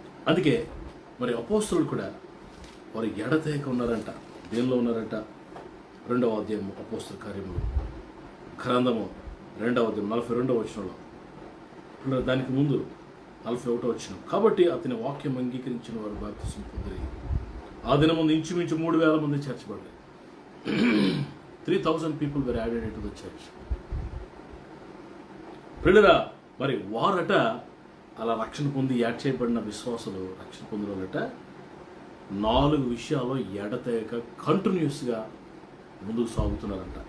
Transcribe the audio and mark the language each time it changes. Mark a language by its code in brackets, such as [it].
[te] అందుకే మరి అపోస్తలులు కూడా వారు ఎడతెగక ఉన్నారంట. దేనిలో ఉన్నారంట? 2వ అధ్యాయం అపోస్తల కార్యములు గ్రంథము 2వ అధ్యాయం 42వ వచనంలో, దానికి ముందు 41వ వచనం, కాబట్టి అతని వాక్యం అంగీకరించిన వారు బాప్తిసం పొందిరి. ఆ దినముందు ఇంచుమించు 3,000 మంది చేర్చబడ్డారు. [en] 3,000 people were added into the church. [te] పిల్లరా, మరి వారట అలా రక్షణ పొంది యాడ్ చేయబడిన విశ్వాసులు, రక్షణ పొందిన వాళ్ళట 4 విషయాలు ఎడతెగక కంటిన్యూస్గా ముందుకు సాగుతున్నారంట.